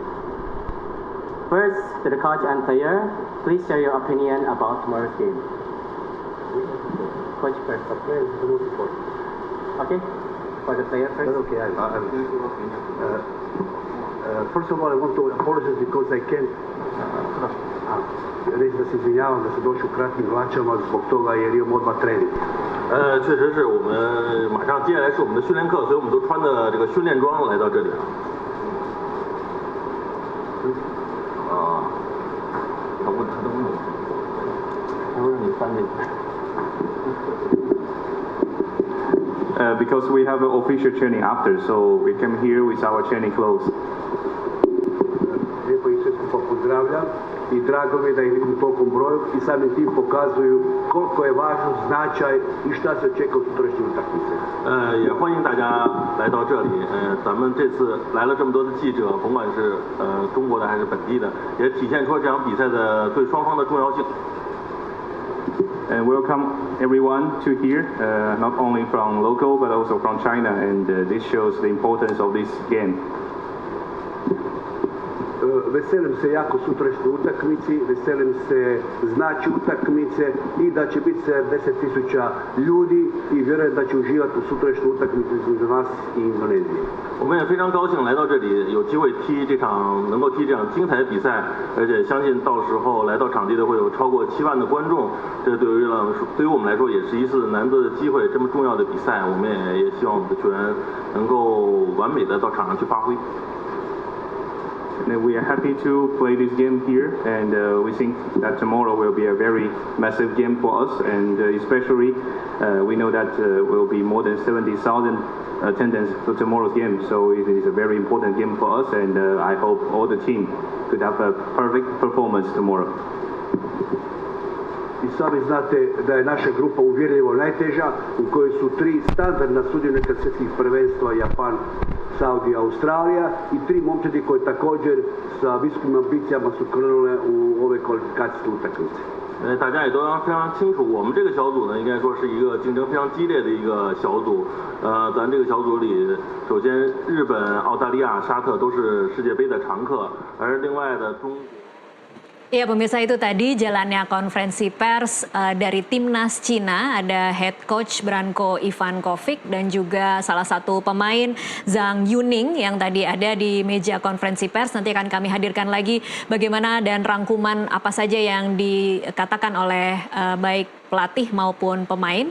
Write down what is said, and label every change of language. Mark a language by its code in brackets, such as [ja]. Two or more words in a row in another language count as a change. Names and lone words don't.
[en] First, to the coach and player, please share your opinion about tomorrow's game. coach first. Okay, it's the most important. Okay, for the player first. Okay, first of all, I want to apologize because I can't. [hr] Reći da se izvinjavam da se došao u kratkim hlačama zbog toga jer imam odmah trening. [zh] 确实是我们马上接下来是我们的训练课，所以我们都穿的这个训练装来到这里了。他的问题，他说让你翻这个。 [en] Because we have an official training after, so we come here with our training clothes. [hr] Lijepo ih sve skupa pozdravljam i drago mi je da ih vidim u tolikom broju i samim tim pokazuju koliko je važno značaj i šta se očekuje od sutrašnje utakmice. [zh] 也欢迎大家来到这里。咱们这次来了这么多的记者，甭管是中国的还是本地的，也体现出这场比赛的对双方的重要性。 [en] And welcome everyone to here, not only from local but also from China, and this shows the importance of this game. [hr] Veselim se jako sutrašnjoj utakmici, veselim se znači utakmice i da će biti 70.000 ljudi i vjerujem da će uživati u sutrašnjoj utakmici između nas i Indonezije. [zh] 我们也非常高兴来到这里，有机会能够踢这场精彩的比赛，而且相信到时候来到场地的会有超过7万的观众，这对于我们来说也是一次难得的机会。这么重要的比赛，我们也希望我们的球员能够完美的到场上去发挥。 [en] And we are happy to play this game here, and we think that tomorrow will be a very massive game for us, and especially we know that will be more than 70,000 attendance for tomorrow's game, so it is a very important game for us, and I hope all the team could have a perfect performance tomorrow. [hr] I sami znate da je naša grupa uvjerljivo najteža, u kojoj su 3 standardna sudionika svjetskih prvenstva, Japan, Saudi, Australija i 3 momčadi koje također sa visokim ambicijama su krenule u ove kvalifikacijske utakmice. [zh] 大家也都非常清楚，我们这个小组呢，应该说是一个竞争非常激烈的一个小组。咱这个小组里，首先日本、澳大利亚、沙特都是世界杯的常客，而另外的中国。 [id] Ya pemirsa, itu tadi jalannya konferensi pers dari timnas Cina, ada [en] head coach [id] Branko Ivankovic dan juga salah satu pemain Zhang Yuning yang tadi ada di meja konferensi pers. Nanti akan kami hadirkan lagi bagaimana dan rangkuman apa saja yang dikatakan oleh baik pelatih maupun pemain.